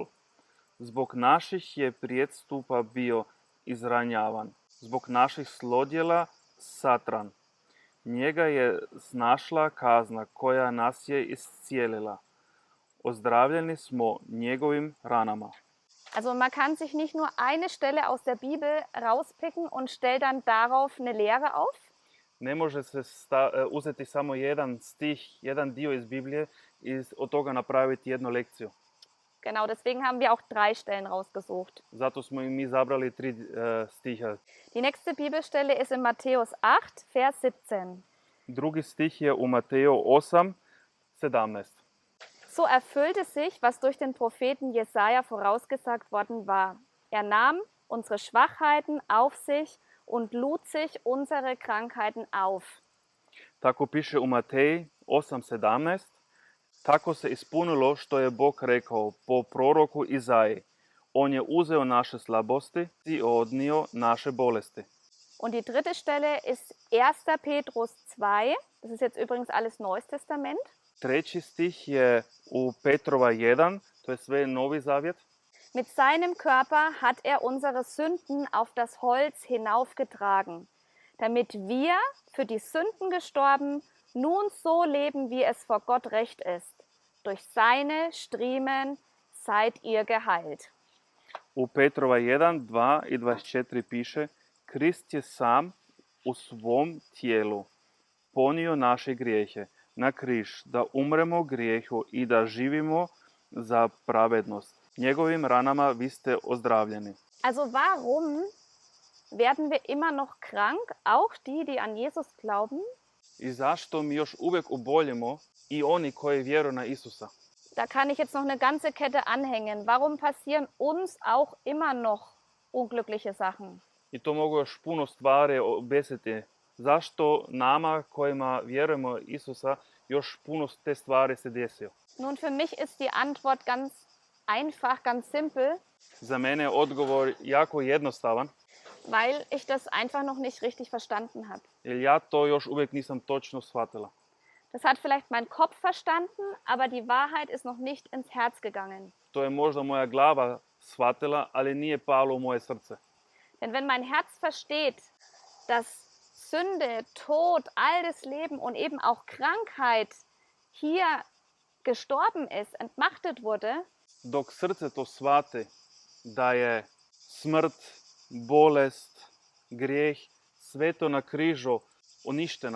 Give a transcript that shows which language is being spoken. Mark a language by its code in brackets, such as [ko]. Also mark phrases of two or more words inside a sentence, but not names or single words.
[hr] Zbog naših je prijestupa bio izranjavan, zbog naših zlodjela satran. Njega je snašla kazna koja nas je iscijelila. Ozdravljeni smo njegovim ranama. [de] Also man kann sich nicht nur eine Stelle aus der Bibel rauspicken und stellt dann darauf eine Lehre auf, [hr] Ne može se uzeti samo jedan stih, jedan dio iz Biblije i od toga napraviti jednu lekciju. [de] Genau, deswegen haben wir auch 3 Stellen rausgesucht. [hr] Zato smo i mi zabrali 3 stiha. [de] Die nächste Bibelstelle ist in Matthäus 8, Vers 17. [hr] Drugi stih je u Mateju 8, 17. [de] So erfüllte sich, was durch den Propheten Jesaja vorausgesagt worden war. Er nahm unsere Schwachheiten auf sich und lud sich unsere Krankheiten auf. [hr] Tako piše u Mateji 8.17. Tako se ispunilo što je Bog rekao po proroku Izaji. On je uzeo naše slabosti i odnio naše bolesti. [de] Und die dritte Stelle ist 1. Petrus 2. Das ist jetzt übrigens alles Neues Testament. [hr] Treći stih je u Petrova 1, to je sve Novi Zavjet. [de] Mit seinem Körper hat er unsere Sünden auf das Holz hinaufgetragen, damit wir, für die Sünden gestorben, nun so leben, wie es vor Gott recht ist. Durch seine Striemen seid ihr geheilt. [hr] U Petrova 1, 2 i 24 piše: Krist je sam u svom tijelu ponio naše grijehe na križ, da umremo grijehu i da živimo za pravednost. Njegovim ranama vi ste ozdravljeni. [de] Also warum werden wir immer noch krank, auch die, die an Jesus glauben? [hr] I zašto mi još uvijek oboljemo i oni koji vjeruju na Isusa? [de] Da kann ich jetzt noch eine ganze Kette anhängen. Warum passieren uns auch immer noch unglückliche Sachen? [hr] I to mogu još puno stvari obesiti. Zašto nama kojima vjerujemo Isusa još puno te stvari se desio? [de] Nun, für mich ist die Antwort ganz einfach, ganz simpel, [hr] Za mene je odgovor jako jednostavan, [de] weil ich das einfach noch nicht richtig verstanden habe. [hr] jer ja to još uvijek nisam točno shvatila. [de] Das hat vielleicht mein Kopf verstanden, aber die Wahrheit ist noch nicht ins Herz gegangen. [hr] To je možda moja glava shvatila, ali nije palo u moje srce. [de] Denn wenn mein Herz versteht, dass Sünde, Tod, all das Leben und eben auch Krankheit hier gestorben ist, entmachtet wurde, [hr] Dok srce to shvati da je smrt, bolest, grijeh, sve to na križu uništena,